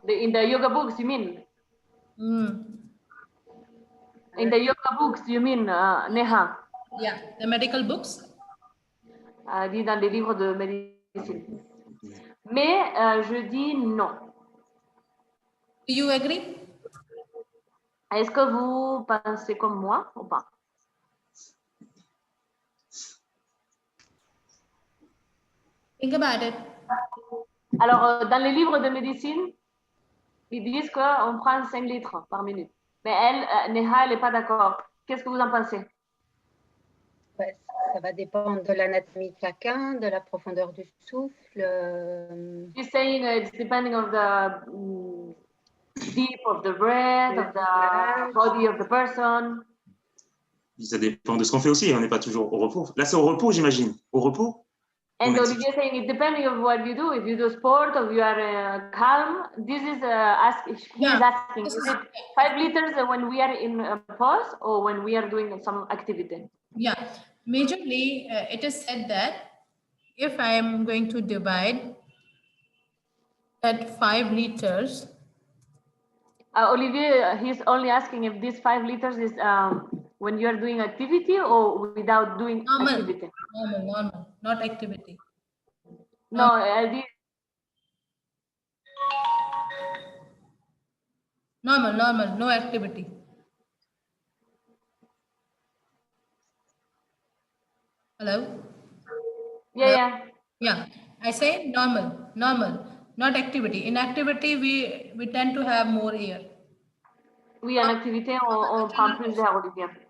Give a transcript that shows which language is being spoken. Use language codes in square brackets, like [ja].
[en] In the yoga books, you mean? In the yoga books, you mean, Neha? yeah, the medical books. [fr] Dit dans les livres de médecine. Mais je dis non. [en] Do you agree? [fr] Est-ce que vous pensez comme moi ou pas? [en] Think about it. [fr] Alors, dans les livres de médecine, ils disent qu'on prend 5 litres par minute. Mais elle, Neha, elle n'est pas d'accord. Qu'est-ce que vous en pensez? Ça va dépendre de l'anatomie de chacun, de la profondeur du souffle. [en] She's saying it's depending on the deep of the breath, of the body of the person. [fr] Ça dépend de ce qu'on fait aussi, on n'est pas toujours au repos. Là, c'est au repos, j'imagine. Au repos. [en] And Olivier is saying it depending on what you do. If you do sport or you are calm, this is asking. Is it 5 liters when we are in a pause or when we are doing some activity? Yeah, majorly it is said that if I am going to divide that 5 liters. Olivier, he's only asking if this 5 liters is when you are doing activity or without doing activity. Normal, not activity. No, normal, no activity. Hello? Yeah, I say normal, not activity. In activity, we tend to have more air. [fr] Oui, en activité, on prend plus d'air, Olivier.